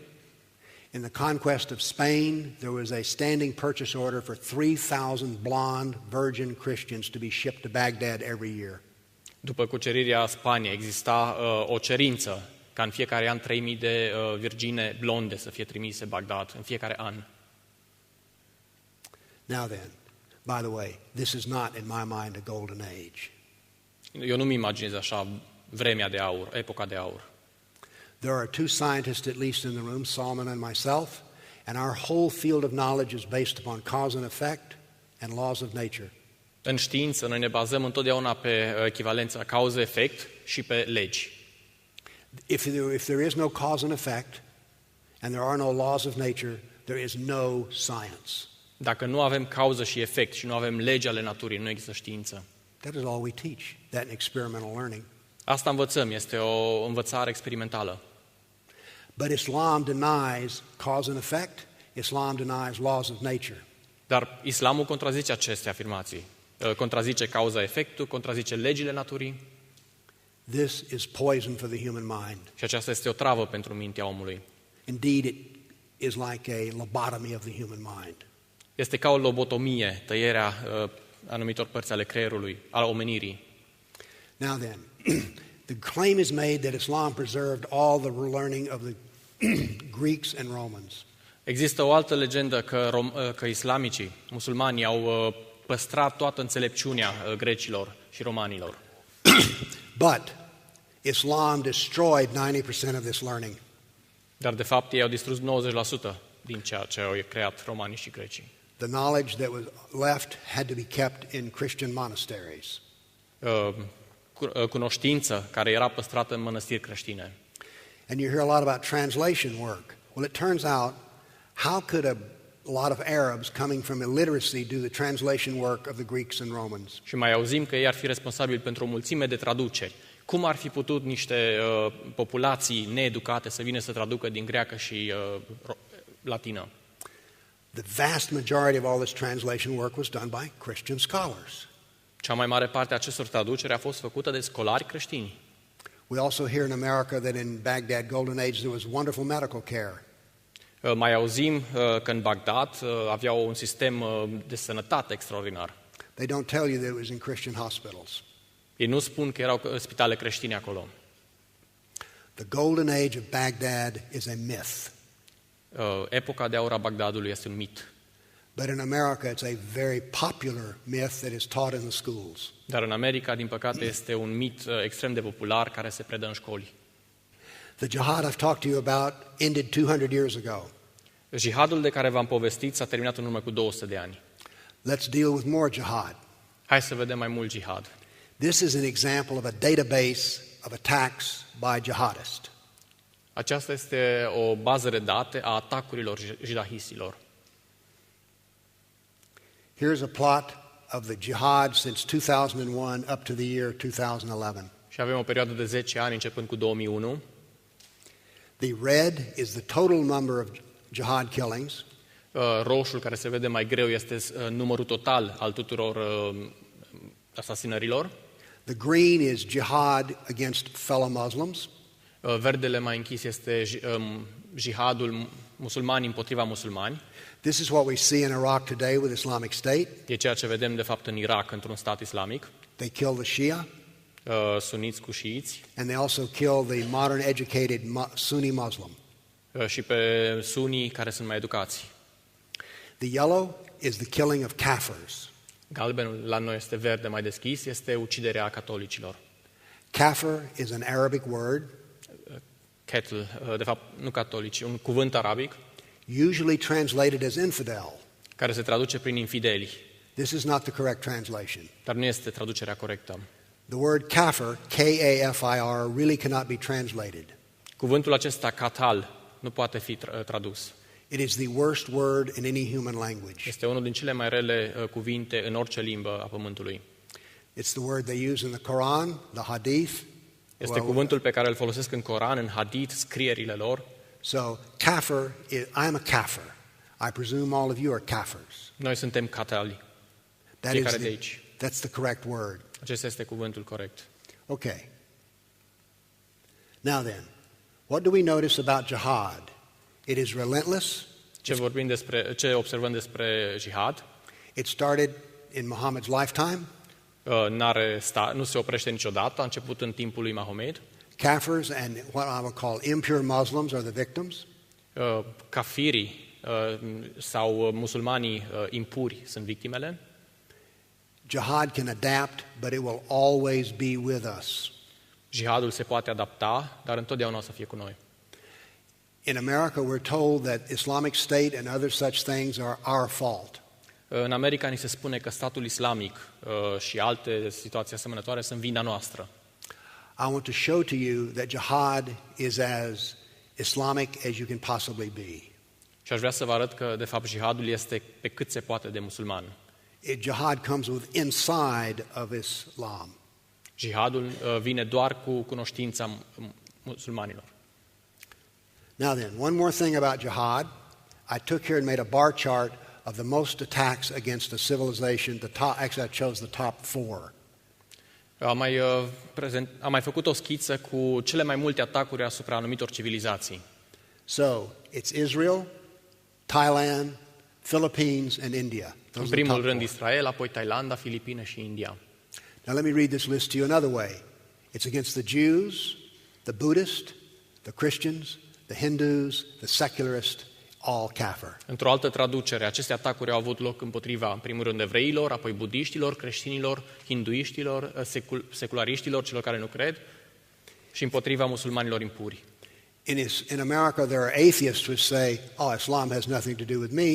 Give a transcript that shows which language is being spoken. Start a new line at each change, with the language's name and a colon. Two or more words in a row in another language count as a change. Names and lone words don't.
English: In the conquest of Spain, there was a standing purchase order for 3,000 blonde virgin Christians to be shipped to Baghdad every year.
Romanian: După cucerirea Spaniei exista o cerință ca în fiecare an 3000 de virgine blonde să fie trimise Bagdad în fiecare an.
English: Now then, by the way, this is not in my mind a golden age.
Romanian: Eu nu-mi imaginez așa vremea de aur, epoca de aur.
English: There are two scientists at least in the room, Salman and myself, and our whole field of knowledge is based upon cause and effect and laws of nature.
Romanian: În știință, noi ne bazăm întotdeauna pe echivalența cauză-efect și pe legi.
English: If there is no cause and effect and there are no laws of nature, there is no science.
Romanian: Dacă nu avem cauză și efect și nu avem legi ale naturii, nu există știință.
English: That is all we teach, that in experimental learning.
Romanian: Asta învățăm, este o învățare experimentală.
English: But Islam denies cause and effect. Islam denies laws of nature.
Romanian: Dar islamul contrazice aceste afirmații. Contrazice cauza-efectul, contrazice legile naturii.
English: This is poison for the human mind.
Romanian: Și aceasta este o travă pentru mintea omului.
English: Indeed, it is like a lobotomy of the human mind.
Romanian: Este ca o lobotomie, tăierea anumitor părți ale creierului, al omenirii.
English: Now then, the claim is made that Islam preserved all the learning of the Greeks and Romans.
Romanian: Există o altă legendă că islamicii, musulmanii, au păstrat toată înțelepciunea grecilor și romanilor.
English: But Islam destroyed 90% of this learning.
Romanian: Dar de fapt ei au distrus 90% din ceea ce au creat romanii și grecii.
English: The knowledge that was left had to be kept in Christian monasteries.
Romanian: Cunoștință care era păstrată în mănăstiri creștine.
English: And you hear a lot about translation work. Well, it turns out, how could a lot of Arabs coming from illiteracy do the translation work of the Greeks and Romans?
Romanian: Și mai auzim că ei ar fi responsabili pentru o mulțime de traduceri. Cum ar fi putut niște populații needucate să vină să traducă din greacă și latină?
English: The vast majority of all this translation work was done by Christian scholars.
Romanian: Cea mai mare parte a acestor traduceri a fost făcută de scolari creștini.
English: We also hear in America that in Baghdad Golden Age there was wonderful medical care.
Romanian: Mai auzim că în Bagdad aveau un sistem de sănătate extraordinar.
English: They don't tell you that it was in Christian hospitals.
Romanian: Ei nu spun că erau spitale creștine acolo.
English: The Golden Age of Baghdad is a myth.
Romanian: Epoca de aur a Bagdadului este un mit.
English: But in America it's a very popular myth that is taught in the schools.
Romanian: Dar în America, din păcate, este un mit extrem de popular care se predă în școli.
English: The jihad I've talked to you about ended 200 years ago.
Romanian: Jihadul de care v-am povestit s-a terminat în urmă cu 200 de ani.
English: Let's deal with more jihad.
Romanian: Hai să vedem mai mult jihad.
English: This is an example of a database of attacks by jihadists.
Romanian: Aceasta este o bază de date a atacurilor jihahisilor.
English: Here's a plot of the jihad since 2001 up to the year 2011.
Romanian: Și avem o perioadă de 10 ani începând cu 2001.
English: The red is the total number of jihad killings.
Romanian: Roșul, care se vede mai greu, este numărul total al tuturor asasinărilor.
English: The green is jihad against fellow Muslims.
Romanian: Verdele mai închis este jihadul musulmani împotriva musulmani.
English: This is what we see in Iraq today with Islamic State.
Romanian: E ceea ce vedem de fapt în Irak, într-un stat islamic.
English: They kill the Shia.
Romanian: Suniți cu șiiți.
English: And they also kill the modern educated Sunni Muslim.
Romanian: Și pe sunii care sunt mai educați.
English: The yellow is the killing of kafirs.
Romanian: Galbenul la noi este verde mai deschis, este uciderea catolicilor.
English: Kafir is an Arabic word. Kettle,
Romanian: de fapt nu catolici, un cuvânt arabic.
English: Usually translated as infidel.
Romanian: Care se traduce prin infideli.
English: This is not the correct translation.
Romanian: Dar nu este traducerea corectă.
English: The word kafir, K-A-F-I-R, really cannot be translated.
Romanian: Cuvântul acesta, katal, nu poate fi tradus.
English: It is the worst word in any human language.
Romanian: Este unul din cele mai rele cuvinte în orice limbă a pământului.
English: It's the word they use in the Quran, the Hadith.
Romanian: Este cuvântul pe care îl folosesc în Coran, în Hadith, scrierile lor.
English: So, kafir, I'm a kafir. I presume all of you are kafirs.
Romanian: Noi suntem catali.
English: That
Romanian: Fiecare
English: is
Romanian: de aici.
English: That's the correct word.
Romanian: Acesta este cuvântul corect.
English: Okay. Now then, what do we notice about jihad? It is relentless.
Romanian: Ce observăm despre jihad?
English: It started in Muhammad's lifetime.
Romanian: Nu se oprește niciodată, a început în timpul lui Mahomed.
English: Kafirs and what I would call impure Muslims are the victims.
Romanian: Kafirii sau musulmanii impuri sunt victimele.
English: Jihad can adapt, but it will always be with us.
Romanian: Jihadul se poate adapta, dar întotdeauna o să fie cu noi.
English: In America, we're told that Islamic State and other such things are our fault.
Romanian: În America ni se spune că statul islamic și alte situații asemănătoare sunt vina noastră.
English: I want to show to you that jihad is as Islamic as you can possibly be.
Romanian: Și aș vrea să vă arăt că, de fapt, jihadul este pe cât se poate de musulman.
English: Jihad comes with inside of Islam.
Romanian: Jihadul vine doar cu cunoștința musulmanilor.
English: Now then, one more thing about jihad. I took here and made a bar chart of the most attacks against a civilization. Actually, I chose the top 4.
Romanian: Am mai făcut o schiță cu cele mai multe atacuri asupra anumitor civilizații.
English: So, it's Israel, Thailand, Philippines, and India.
Romanian: În primul rând Israel, apoi Thailanda, Filipine și India.
English: Now let me read this list to you another way. It's against the Jews, the Buddhists, the Christians, the Hindus, the secularists, all kafir.
Romanian: Într-o altă traducere, aceste atacuri au avut loc împotriva, în primul rând, evreilor, apoi budiștilor, creștinilor, hinduiștilor, seculariștilor, celor care nu cred, și împotriva musulmanilor impuri.
English: In America, there are atheists who say, oh, Islam has nothing to do with me.